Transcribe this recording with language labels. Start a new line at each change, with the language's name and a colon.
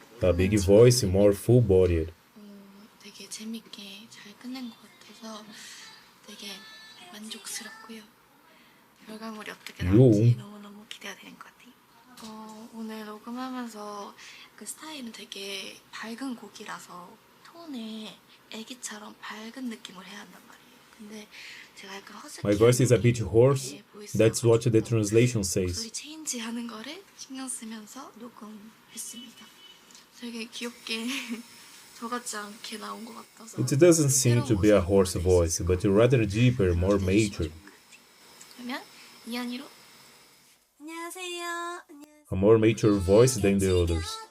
English: A big voice, more full-bodied.
Korean: 되게 재밌게 잘 끝낸 것 같아서 되게 만족스럽고요. 결과물이 어떻게 나올지 너무너무 기대가 되는 것 같아요. 오늘 녹음하면서 그 스타일은 되게 밝은 곡이라서 톤에 애기처럼 밝은 느낌을 해야 한단 말이에요. 근데 제가 약간 허스키
English: My voice is a bit hoarse. That's what the translation says.
Korean: 목소리 체인지 하는 거를 신경 쓰면서 녹음했습니다. 되게 귀엽게 저같지 않게 나온 것 같아서
English: It doesn't seem to be a hoarse voice, but rather deeper, more mature.
Korean: 그러면 이한이로 안녕하세요.
English: A more mature voice than the others.